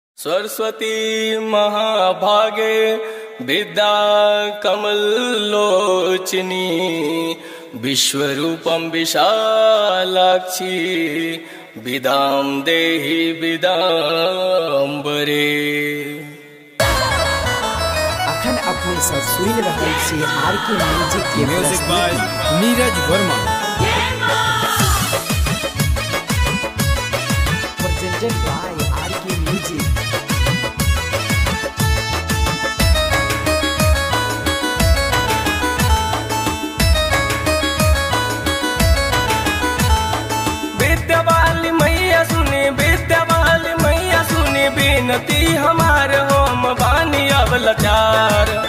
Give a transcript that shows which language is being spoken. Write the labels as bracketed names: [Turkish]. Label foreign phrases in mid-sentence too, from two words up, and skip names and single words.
[Sanskrit] सरस्वती महाभागे विद्या कमलोचिनी विश्वरूपं विशालाक्षी विदां देहि विदांबरे। [Maithili] अखन अपने सब सुन रहल छी आरके म्यूजिक के [English] Music by Neeraj Verma Presented by RK Music. [Bhojpuri] विद्यावाली मैया सुनी, विद्यावाली मैया सुनी बिनती हमार हम बानी अब लाचार।